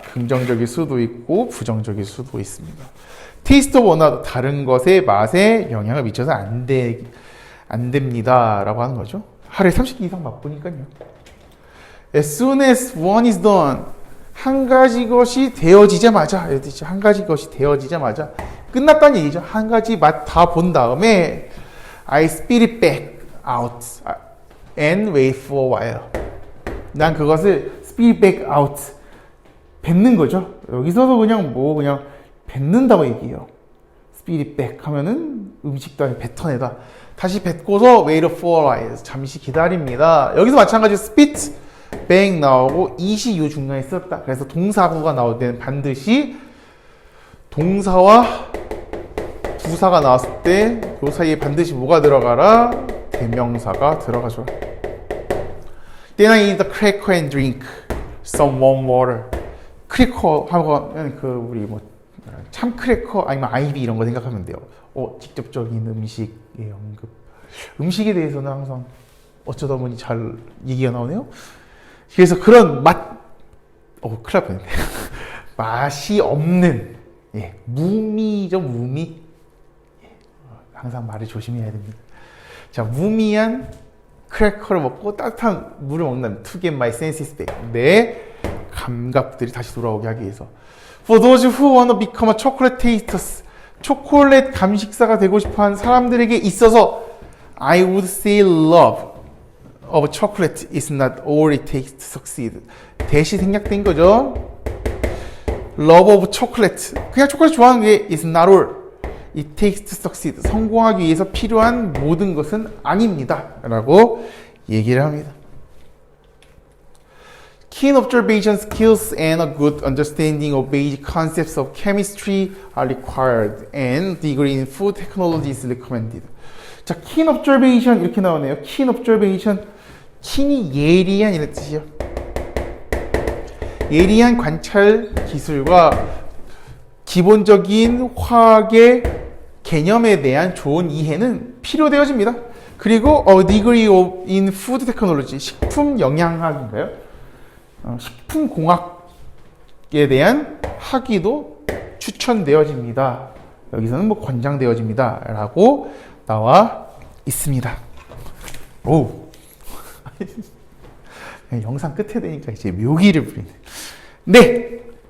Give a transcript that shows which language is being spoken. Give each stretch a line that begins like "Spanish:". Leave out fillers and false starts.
Korean: 긍정적일 수도 있고 부정적일 수도 있습니다.
English: 테이스트 오브 어나더
Korean: 다른 것의 맛에 영향을 미쳐서 안 됩니다 라고 하는 거죠. 하루에 30개 이상 맛보니까요.
English: As soon as one is done
Korean: 한 가지 것이 되어지자마자 한 가지 것이 되어지자마자 끝났다는 얘기죠. 한 가지 맛 다 본 다음에
English: I spit it back out and wait for a while.
Korean: 난 그것을
English: spit it back out
Korean: 뱉는 거죠. 여기서도 그냥 뱉는다고 얘기해요.
English: spit it back
Korean: 하면은 음식도 뱉어내다. 다시 뱉고서
English: wait for a while
Korean: 잠시 기다립니다. 여기서 마찬가지로 spit back 나오고 it이 요 중간에 썼다. 그래서 동사구가 나올 때는 반드시 동사와 부사가 나왔을 때 그 사이에 반드시 뭐가 들어가라? 대명사가 들어가죠.
English: Then I eat a cracker and drink some warm water.
Korean: 크래커 하면 우리 뭐 참크래커 아니면 아이비 이런 거 생각하면 돼요. 직접적인 음식의 언급. 음식에 대해서는 항상 어쩌다 보니 잘 얘기가 나오네요. 그래서 그런 큰일 날 뻔했네. 맛이 없는 무미죠, 무미. 항상 말을 조심해야 됩니다. 자, 무미한 크래커를 먹고 따뜻한 물을 먹는다면
English: to get my senses back.
Korean: 내 감각들이 다시 돌아오게 하기 위해서.
English: For those who want to become a chocolate tasters.
Korean: 초콜릿 감식사가 되고 싶어하는 사람들에게 있어서
English: I would say love of chocolate is not all it takes to succeed.
Korean: 대시 생략된 거죠.
English: Love of chocolate.
Korean: 그냥 초콜릿 좋아하는 게
English: is not all. It takes to succeed.
Korean: 성공하기 위해서 필요한 모든 것은 아닙니다. 라고 얘기를 합니다.
English: Keen observation skills and a good understanding of basic concepts of chemistry are required and degree in food technology is recommended.
Korean: 자,
English: keen observation
Korean: 이렇게 나오네요.
English: keen observation.
Korean: keen이 예리한 이런 뜻이요. 예리한 관찰 기술과 기본적인 화학의 개념에 대한 좋은 이해는 필요되어집니다. 그리고
English: degree in food technology,
Korean: 식품 영양학인가요? 식품 공학에 대한 학위도 추천되어집니다. 여기서는 뭐 권장되어집니다. 라고 나와 있습니다. 오. 영상 끝에 되니까 이제 묘기를 부리네. 네.